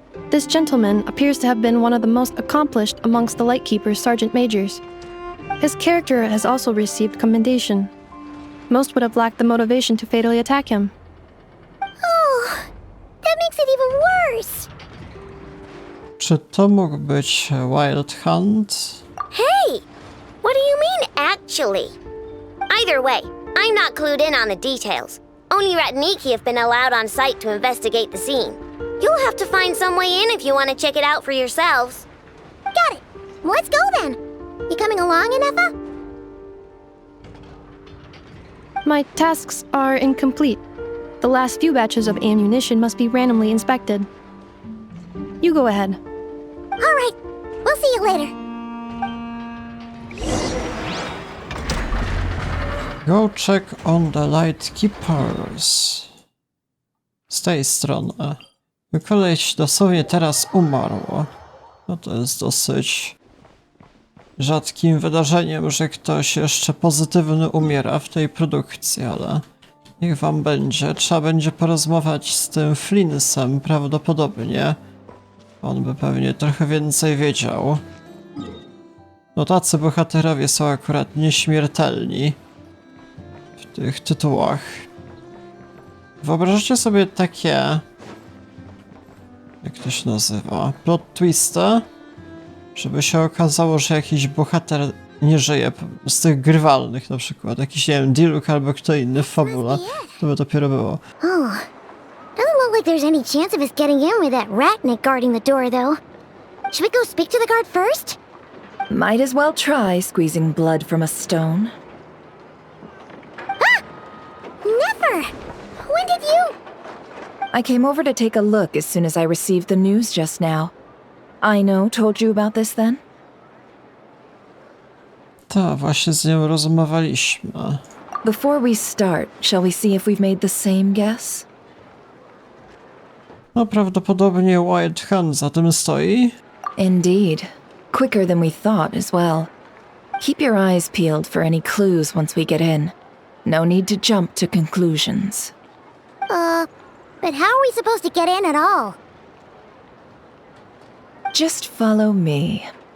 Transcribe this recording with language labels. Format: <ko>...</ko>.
<en>This gentleman appears to have been one of the most accomplished amongst the Lightkeeper's sergeant majors. His character has also received commendation. Most would have lacked the motivation to fatally attack him. Oh, that makes it even worse.</en> <pl>Czy to mógł być Wild Hunt?</pl> <en>Hey! What do you mean, actually? Either way, I'm not clued in on the details. Only Ratniki have been allowed on site to investigate the scene. You'll have to find some way in if you want to check it out for yourselves. Got it. Let's go then. You coming along, Inefa? My tasks are incomplete. The last few batches of ammunition must be randomly inspected. You go ahead. All right, we'll see you later. Go check on the light keepers.</en> <pl>Z tej strony. Koleś dosłownie teraz umarł. No to jest dosyć rzadkim wydarzeniem, że ktoś jeszcze pozytywny umiera w tej produkcji, ale niech wam będzie. Trzeba będzie porozmawiać z tym Flinsem prawdopodobnie. On by pewnie trochę więcej wiedział. No tacy bohaterowie są akurat nieśmiertelni w tych tytułach. Wyobraźcie sobie takie... Jak to się nazywa? Plot twisty? Żeby się okazało, że jakiś bohater nie żyje z tych grywalnych na przykład. Jakiś, nie wiem, Diluc albo kto inny w fabule. To by dopiero było.</pl> <en>Oh, doesn't look like there's any chance of us getting in with that ratnik guarding the door, though. Should we go speak to the guard first? Might as well try squeezing blood from a stone. Ah! Never! When did you... I came over to take a look as soon as I received the news just now. Aino told you about this then?</en> <pl>Tak, właśnie z nią rozmawialiśmy.</pl> <en>Before we start, shall we see if we've made the same guess?</en> <pl>No prawdopodobnie White Hand za tym stoi.</pl> <en>Indeed. Quicker than we thought as well. Keep your eyes peeled for any clues once we get in. No need to jump to conclusions. But how are we supposed to get in at all? Just follow me.</en>